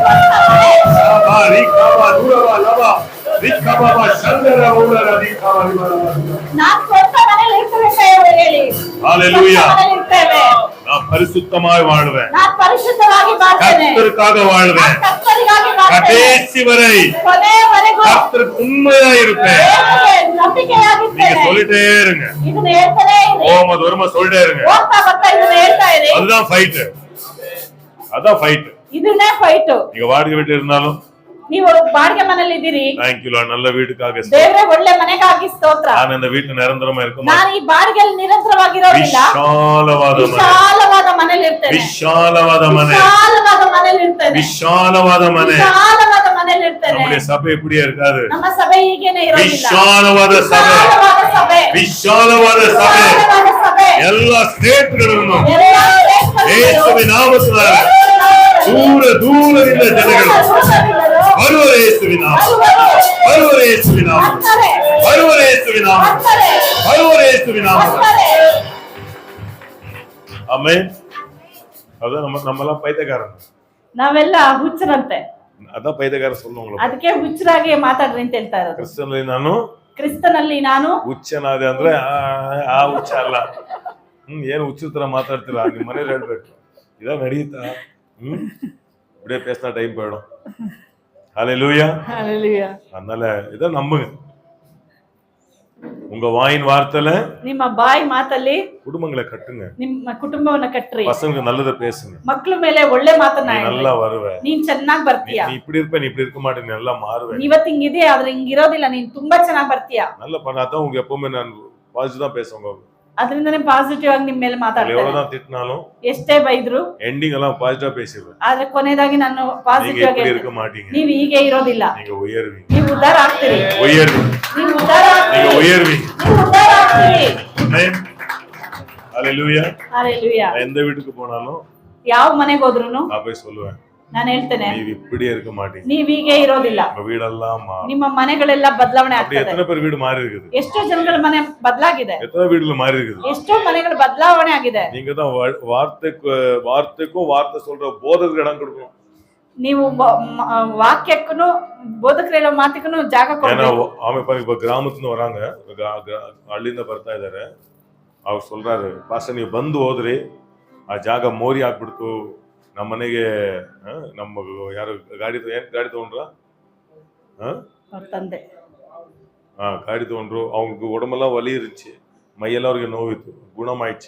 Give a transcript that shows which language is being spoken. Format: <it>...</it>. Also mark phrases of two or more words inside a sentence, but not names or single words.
<ta>நான் பரிசுத்தமாய் வாழ்வேன், கர்த்தருக்காக வாழ்வேன், கடைசி வரை கர்த்தருக்கு உண்மையா இருப்பேன். நீங்க சொல்லிட்டே இருங்க, ஓமது வருமா சொல்லிட்டே இருங்க. அதுதான் ஃபைட், அதான் ஃபைட். இதுனே ஃபைட். நீங்க வாடகை வீட்டுல இருந்தாலும்,</ta> <kn>ನೀವು ಬಾಡಿಗೆ ಮನೆಯಲ್ಲಿ ಇದ್ದೀರಿ,</kn> <en>thank you Lord,</en> <ta>நல்ல வீட்டுக்காக</ta> <kn>ದೇವರೇ ಒಳ್ಳೆ ಮನೆಗಾಗಿ ಸ್ತೋತ್ರ.</kn> <ta>ನಾನು இந்த வீட்டுல நிரந்தரமா இருக்க</ta> <kn>ನಾನು ಈ ಬಾಡಿಗೆಯಲ್ಲಿ ನಿರಂತರವಾಗಿರೋದಿಲ್ಲ, ವಿಶಾಲವಾದ ಮನೆಯಲ್ಲಿ ಇರ್ತೇನೆ, ವಿಶಾಲವಾದ ಮನೆ, ವಿಶಾಲವಾದ ಮನೆಯಲ್ಲಿ ಇರ್ತೇನೆ, ವಿಶಾಲವಾದ ಮನೆ. ವಿಶಾಲವಾದ ಮನೆಯಲ್ಲಿ ಇರ್ತೇನೆ.</kn> <ta>நம்முடைய சபை இப்படியே இருக்காது.</ta> <kn>ನಮ್ಮ ಸಭೆ ಹೀಗೇನೆ ಇರೋದಿಲ್ಲ, ವಿಶಾಲವಾದ ಸಭೆ, ವಿಶಾಲವಾದ ಸಭೆ, ವಿಶಾಲವಾದ ಸಭೆ. ವಿಶಾಲವಾದ ಸಭೆ. ಎಲ್ಲ ಸ್ಟೇಟ್ಗಳನ್ನು ಎಲ್ಲ ದೇಶಗಳಲ್ಲಿ ಯೇಸುವಿನ ನಾಮத்தினால ದೂರ ದೂರದಿಂದ ಜನಗಳು</kn> <ta>வருவர் இயேசுவின் நாமம், வருவர் இயேசுவின் நாமம், வருவர் இயேசுவின் நாமம், வருவர் இயேசுவின் நாமம். ஆமென். அதான் நம்மலாம் பைத்தியக்காரன்,</ta> <kn>ನಾವೆಲ್ಲ ಹುಚ್ಚರಂತೆ.</kn> <ta>அதான் பைத்தியக்காரன் சொல்லுவாங்க.</ta> <kn>ಅದಕ್ಕೆ ಹುಚ್ಚರಾಗಿ ಮಾತಾಡ್ರಿ ಅಂತ ಹೇಳ್ತಾ ಇರೋದು. ಕ್ರಿಸ್ತನಲ್ಲಿ ನಾನು ಹುಚ್ಚನಾದೆ ಅಂದ್ರೆ ಆ ಹುಚ್ಚ ಅಲ್ಲ. ಏನು ಹುಚ್ಚರ ತರ ಮಾತಾಡ್ತೀರಾ? ನಿಮ್ಮ ಮನೇಲಿ ಹೇಳ್ಬೇಕು, ಇದ ನಡೀತಾ</kn> <ta>இப்படியே பேசினா டைம் போயிடும். ஹல்லேலூயா, ஹல்லேலூயா. அதனால இத நம்புங்க. உங்க வாயின் வார்த்தையில,</ta> <kn>ನಿಮ್ಮ ಬಾಯಿ ಮಾತಲ್ಲಿ</kn> <ta>குடும்பங்களை கட்டுங்க,</ta> <kn>ನಿಮ್ಮ ಕುಟುಂಬವನ್ನ ಕಟ್ಟ್ರಿ,</kn> <ta>பசங்களுக்கு நல்லத பேசுங்க,</ta> <kn>ಮಕ್ಕಳ ಮೇಲೆ ಒಳ್ಳೆ ಮಾತನ್ನ</kn> <ta>நீ நல்லா வருவ,</ta> <kn>ನೀನ್ ಚೆನ್ನಾಗಿ ಬರ್ತೀಯಾ,</kn> <ta>நீ இப்படி இருப்ப, நீ இப்படி இருக்க மாட்டே, நீ நல்லா மாறுவே,</ta> <kn>ಇವತ್ತು ಹಿಂಗಿದೆ ಆದ್ರೆ ಹಿಂಗಿರೋದಿಲ್ಲ, ನೀನ್ ತುಂಬಾ ಚೆನ್ನಾಗಿ ಬರ್ತೀಯಾ.</kn> <ta>நல்ல பண்ணாதான் உங்க எப்பவுமே நான் பாசிட்டிவ் தான் பேசுவாங்க.</ta> <kn>ಅದರಿಂದನೇ ಪಾಸಿಟಿವ್ ಆಗಿ ನಿಮ್ಮ ಮೇಲೆ ಮಾತಾಡ್ತಾರೆ.</kn> <ta>எவ்வளவுதான் திட்டினாலும்,</ta> <kn>ಎಷ್ಟೇ ಬೈದ್ರು,</kn> <ta>ಎಂಡಿಂಗ್ எல்லாம் பாசிட்டிவா பேசிடுவேன்.</ta> <kn>ಆದ್ರೆ ಕೊನೆಯದಾಗಿ ನಾನು ಪಾಸಿಟಿವ್ ಆಗಿ</kn> <ta>இருக்க மாட்டீங்க,</ta> <kn>ನೀವು ಹೀಗೆ ಇರೋದಿಲ್ಲ,</kn> <ta>நீங்க உயர்வீங்க,</ta> <kn>ನೀವು ಉದ್ಧಾರ ಆಗ್ತೀರಿ,</kn> <ta>உயர்வீங்க,</ta> <kn>ನೀವು ಉದ್ಧಾರ ಆಗ್ತೀರಿ,</kn> <ta>நீங்க உயர்வீங்க,</ta> <kn>ನೀವು ಉದ್ಧಾರ ಆಗ್ತೀರಿ.</kn> <ta>ஆமென். ஹல்லேலூயா. ஹல்லேலூயா. எந்த வீட்டுக்கு போனாலும்,</ta> <kn>ಯಾವ ಮನೆಗೆ ಹೋದ್ರುನು</kn> <ta>நான் போய் சொல்லுவேன்,</ta> <kn>ನಾನು ಹೇಳ್ತೇನೆ,</kn> <ta>நீ இப்படியே இருக்க மாட்டீங்க,</ta> <kn>ನೀವ್ ಹೀಗೆ ಇರೋದಿಲ್ಲ,</kn> <ta>உங்க வீடெல்லாம்</ta> <kn>ನಿಮ್ಮ ಮನೆಗಳೆಲ್ಲ ಬದಲಾವಣೆ</kn> <ta>அப்படி</ta> <kn>ಆಗ್ತದೆ.</kn> <ta>எத்தனை பேர் வீடு மாறி இருக்குது?</ta> <kn>ಎಷ್ಟೋ ಜನಗಳ ಮನೆ ಬದಲಾಗಿದೆ,</kn> <ta>எத்தனை வீடுல மாறி இருக்குது?</ta> <kn>ಎಷ್ಟೋ ಮನೆಗಳು ಬದಲಾವಣೆ ಆಗಿದೆ.</kn> <ta>நீங்க தான் வார்த்தைக்கும் வார்த்தை சொல்ற போதகருக்கு இடம் கொடுக்கணும்.</ta> <kn>ನೀವು ವಾಕ್ಯಕ್ಕೂ ಬೋಧಕರು ಹೇಳೋ ಮಾತಿಗೂ ಜಾಗ ಕೊಡಬೇಕು.</kn> <ta>ஆமாப்பா, இப்ப கிராமத்துல வராங்க,</ta> <kn>ಹಳ್ಳಿಯಿಂದ ಬರ್ತಾ ಇದಾರೆ. ಅವ್ರು சொல்றாரு, ಪಾಸ್ಟರ್ ನೀವು ಬಂದು ಹೋದ್ರಿ, ಆ ಜಾಗ ಮೋರಿ ಆಗ್ಬಿಡ್ತು, ನಮ್ಮ ಮನೆಗೆ ನಮ್ಮ ಯಾರು ಗಾಡಿ ತಗೊಂಡ್ರ ತಂದೆ ಗಾಡಿ ತಗೊಂಡ್ರು,</kn> <ta>அவங்களுக்கு உடம்பெல்லாம் வலி இருந்துச்சு, மையெல்லாம் அவருக்கு நோவித்து குணமாயிடுச்சு.</ta>